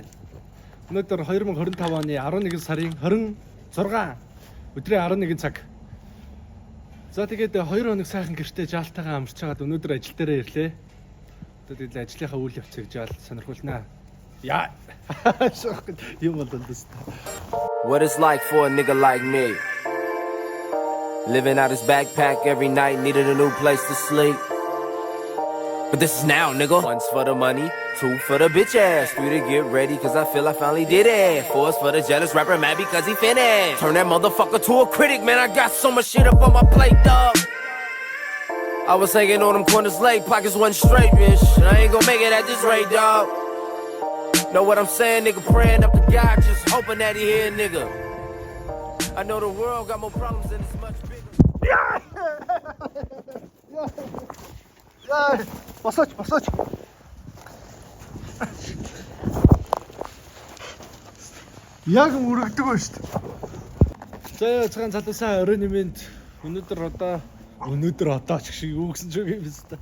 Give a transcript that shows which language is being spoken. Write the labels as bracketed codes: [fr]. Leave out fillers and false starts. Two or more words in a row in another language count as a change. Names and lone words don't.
[mn] Өнөөдөр 2025 оны 11 сарын 26 өдрийн 11 цаг. За тэгээд 2 хоног сайхан гэртээ жаалтайгаа амарч чагаад өнөөдөр ажил дээрээ ирлээ. Тэгээд ажлынхаа үйл явцыг жаал сонирхолнаа. Яа. Юм болдоо. [en] What it's like for a nigga like me. Living out his backpack every night, needed a new place to sleep. But this is now, nigga. One's for the money, two for the bitch ass. Three to get ready, cause I feel I finally did it. Four's for the jealous rapper mad because he finished. Turn that motherfucker to a critic, man. I got so much shit up on my plate, dog. I was hanging on them corners late, pockets wasn't straight, bitch. I ain't gonna make it at this rate, dog. Know what I'm saying, nigga? Praying up to God, just hoping that he hear, nigga. I know the world got more problems and it's much bigger. [mn] Босооч. Яг мөрөгдөг ба шүү дээ. За цагаан залуусаа оройн нэмэнд өнөөдөр одоо ч шиг юу гэсэн ч үг юм байна.